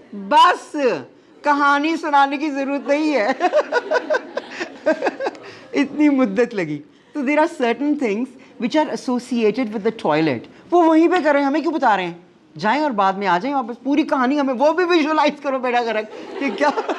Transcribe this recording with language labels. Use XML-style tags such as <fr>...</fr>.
<ur>بس کہانی سنانے کی ضرورت نہیں ہے. اتنی مدت لگی.</ur> <en>تو there are certain things which are associated with the toilet.</en> <ur>وہ وہیں پہ کریں, ہمیں کیوں بتا رہے ہیں؟ جائیں اور بعد میں آ جائیں واپس. پوری کہانی ہمیں وہ بھی ویژولائز کرو بیٹا کرک کہ کیا.</ur>